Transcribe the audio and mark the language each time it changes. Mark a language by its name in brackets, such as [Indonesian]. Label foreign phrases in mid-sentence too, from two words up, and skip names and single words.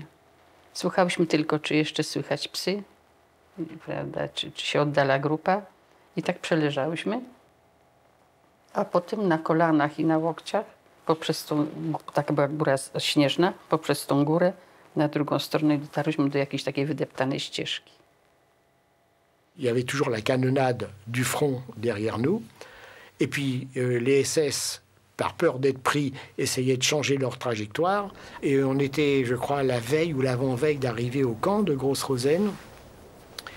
[Polish] Słuchałyśmy tylko, czy jeszcze słychać psy, prawda, czy się oddala grupa. I tak przeleżałyśmy. A potem na kolanach i na łokciach, poprzez tą, taka była góra śnieżna, poprzez tą górę na drugą stronę dotarłyśmy do jakiejś takiej wydeptanej ścieżki. [French] Il y avait toujours la canonnade du front derrière nous. Et puis les SS, par peur d'être pris, essayaient de changer leur trajectoire. Et on était, je crois, la veille ou l'avant-veille d'arriver au camp de Gross-Rosen.